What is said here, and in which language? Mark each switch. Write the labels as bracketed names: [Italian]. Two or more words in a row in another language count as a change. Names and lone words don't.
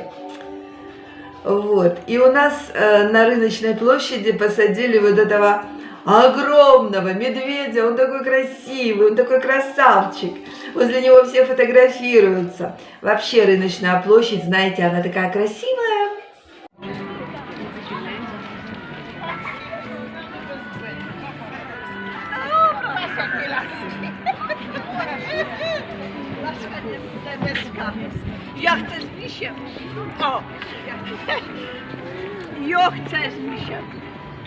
[Russian] Вот. И у нас на рыночной площади посадили вот этого огромного медведя. Он такой красивый, он такой красавчик. Возле него все фотографируются. Вообще рыночная площадь, знаете, она такая красивая. [Polish] Ja chcę z misiem. O! Ja chcę z misiem.